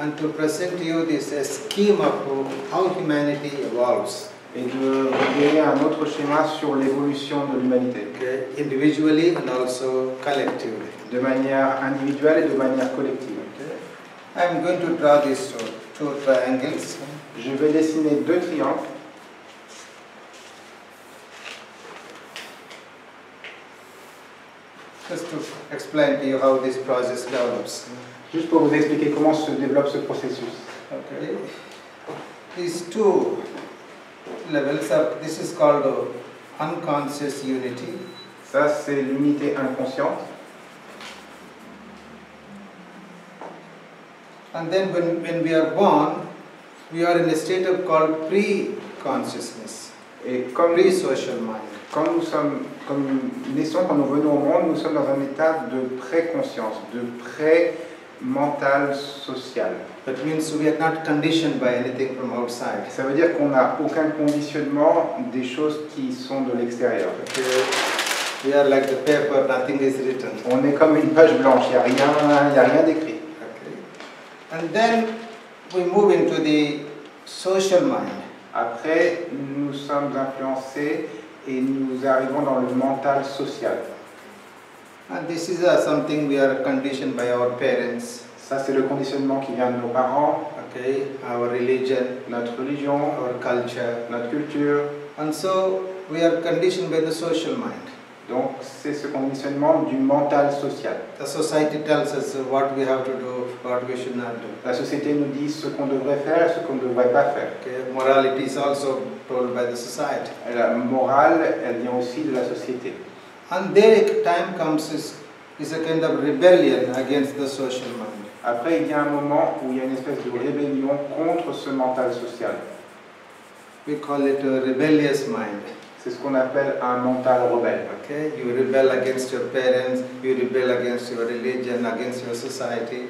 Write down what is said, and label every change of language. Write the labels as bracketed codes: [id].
[en] And to present to you this scheme of how humanity evolves. [fr] Et de donner un autre schéma sur l'évolution de l'humanité. [en] Okay. Individually and also collectively. [fr] De manière individuelle et de manière collective. [en] Okay. I am going to draw these two triangles. [fr] Je vais dessiner deux triangles. [en] Just to explain to you how this process develops. [fr] Juste pour vous expliquer comment se développe ce processus. [en] Okay. These two levels are, this is called unconscious unity. [fr] Ça, c'est l'unité inconsciente. [en] And then when we are born, we are in a state of called pre-consciousness, [fr] Et comme [en] pre-social mind. [fr] Quand nous naissons, quand nous venons au monde, nous sommes dans un état de pré-conscience, de pré-mental social. [en] That means we are not conditioned by anything from outside. [fr] Ça veut dire qu'on n'a aucun conditionnement des choses qui sont de l'extérieur. [en] Okay. We are like the paper, nothing is written. [fr] On est comme une page blanche, il n'y a rien d'écrit. [en] Okay. And then we move into the social mind. [fr] Après, nous sommes influencés et nous arrivons dans le mental social. [en] And this is something we are conditioned by our parents. [fr] Ça, c'est le conditionnement qui vient de nos parents, [en] Okay, our religion, [fr] notre religion, [en] our culture. [fr] notre culture. [en] And so we are conditioned by the social mind. [fr] Donc, c'est ce conditionnement du mental social. [en] The society tells us what we have to do, what we should not do. [fr] La société nous dit ce qu'on devrait faire et ce qu'on ne devrait pas faire. [en] Okay, morality is also told by the society. [fr] Et la morale, elle vient aussi de la société. [en] And there time comes is a kind of rebellion against the social mind. [fr] Après, il y a un moment où il y a une espèce de rébellion contre ce mental social. [en] We call it a rebellious mind. [fr] C'est ce qu'on appelle un mental rebelle. [en] Okay, you rebel against your parents, you rebel against your religion, against your society.